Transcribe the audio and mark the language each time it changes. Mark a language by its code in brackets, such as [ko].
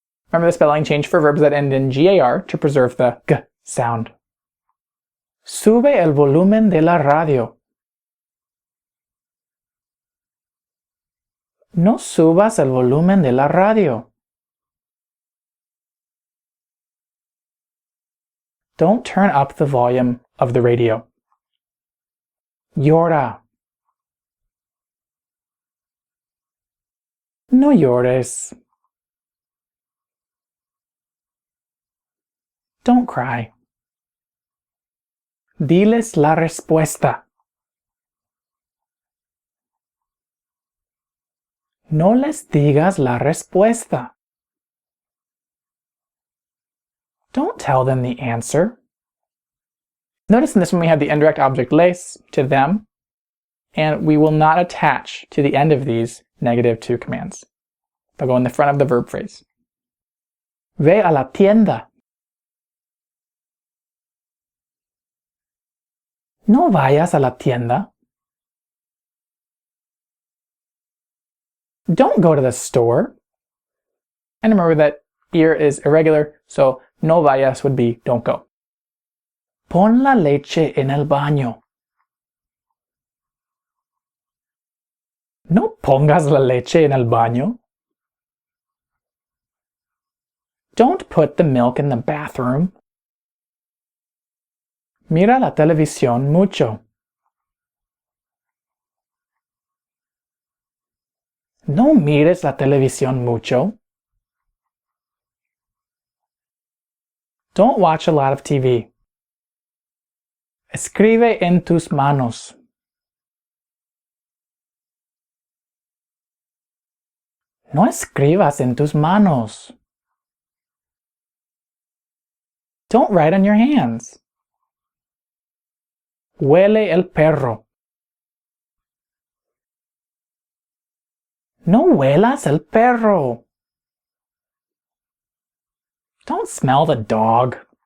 [en] Remember the spelling change for verbs that end in gar to preserve the g sound. [es] Sube el volumen de la radio. No subas el volumen de la radio. [en] Don't turn up the volume of the radio. [es] Llora. No llores. [en] Don't cry. [es] Diles la respuesta. No les digas la respuesta. [en] Don't tell them the answer. Notice in this one we have the indirect object les, to them, and we will not attach to the end of these negative to commands. They'll go in the front of the verb phrase. [es] Ve a la tienda. No vayas a la tienda. [en] Don't go to the store. And remember that ir is irregular, so no vayas would be don't go. [es] Pon la leche en el baño. No pongas la leche en el baño. [en] Don't put the milk in the bathroom. [es] Mira la televisión mucho. No mires la televisión mucho. [en] Don't watch a lot of TV. [es] Escribe en tus manos. No escribas en tus manos. [en] Don't write on your hands. [es] Huele el perro. No huelas el perro. [en] Don't smell the dog.